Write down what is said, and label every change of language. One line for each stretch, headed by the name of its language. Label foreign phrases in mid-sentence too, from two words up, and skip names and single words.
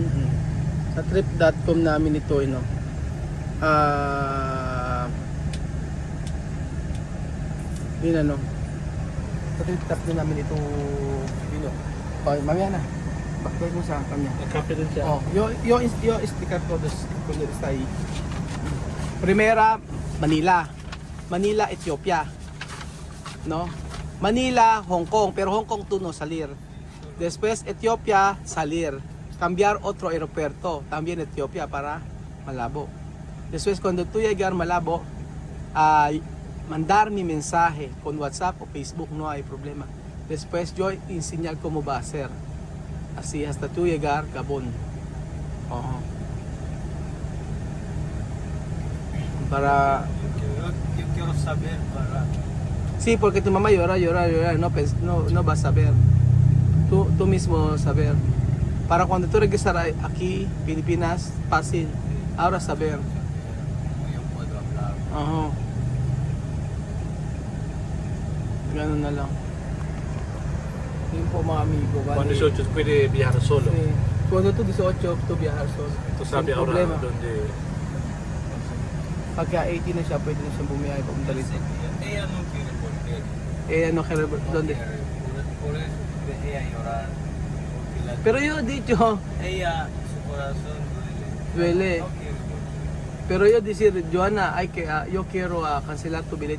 Filipino: Sa trip.com namin ito yun sa trip.com namin ito mamaya na bakit mo sa kanya Kape din siya.
Spanish: yo explicar todos cuando está ahí. Primera, Manila, Ethiopia, no? Manila, Hong Kong, pero Hong Kong tú no salir. Después Ethiopia, salir. Cambiar otro aeropuerto, también Ethiopia para Malabo. Después cuando tú llegar Malabo, mandar mi mensaje con WhatsApp o Facebook, no hay problema. Después yo enseñar cómo va a ser. Así hasta tú llegar Gabon. Para Yo quiero saber para... sí, porque tu mamá llora, no va a saber. Tú mismo saber. Para cuando tú regresar aquí, Pilipinas, fácil. Ahora saber. Yo puedo hablar. Ajá.
Filipino: Ganun na lang. Yun po mga amigo.
Spanish: Cuando 18 puede viajar solo. Sí. Cuando tú 18, tú viajar solo. Tú sabes Sin ahora problema. dónde...
Filipino: Pagka 18 na siya, pwede na siyang bumiyahe papunta rito.
Spanish: Ella no quiere porque... No quiere, ¿dónde? Por eso ella llorar. Porque Pero yo dicho, ella, su corazón duele. No quiere volver. Pero yo decir, Joanna, yo quiero cancelar tu billete.